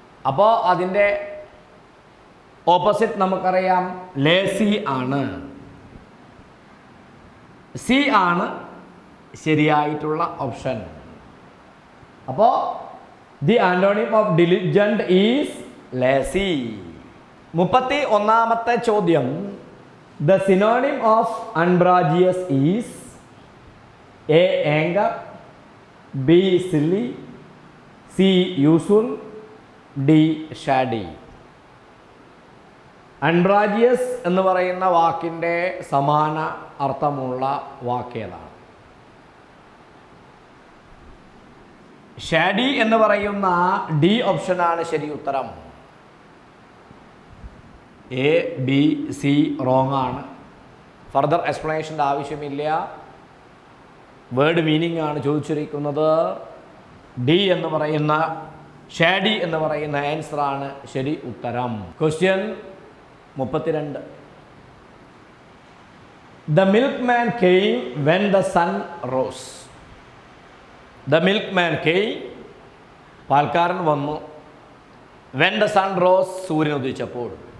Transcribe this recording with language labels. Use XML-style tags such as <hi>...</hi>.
<ml>അപ്പോൾ അതിൻ്റെ ഓപ്പോസിറ്റ് നമുക്കറിയാം ലേസി ആണ്. സി ആണ് ശരിയായിട്ടുള്ള ഓപ്ഷൻ. അപ്പോൾ</ml> <en>The antonym of diligent is lazy.</en> <ml>31ാമത്തെ ചോദ്യം.</ml> <en>The synonym of umbrageous is A. Anger, B. Silly, C. Useful, D. Shady.</en> <ml>അൺബ്രാജിയസ് എന്ന് പറയുന്ന വാക്കിൻ്റെ സമാന അർത്ഥമുള്ള വാക്കേതാണ്? ഷാഡി എന്ന് പറയുന്ന ഡി ഓപ്ഷനാണ് ശരി ഉത്തരം. എ, ബി, സി റോങ് ആണ്. ഫർദർ എക്സ്പ്ലനേഷൻ്റെ ആവശ്യമില്ല. വേർഡ് മീനിങ് ആണ് ചോദിച്ചിരിക്കുന്നത്. ഡി എന്ന് പറയുന്ന ഷാഡി എന്ന് പറയുന്ന ആൻസറാണ് ശരി ഉത്തരം.</ml> <en>Question 32. The milkman came when the sun rose. The milkman came,</en> <ml>പാൽക്കാരൻ വന്നു.</ml> <en>When the sun rose,</en> <ml>സൂര്യൻ ഉദിച്ചപ്പോൾ.</ml>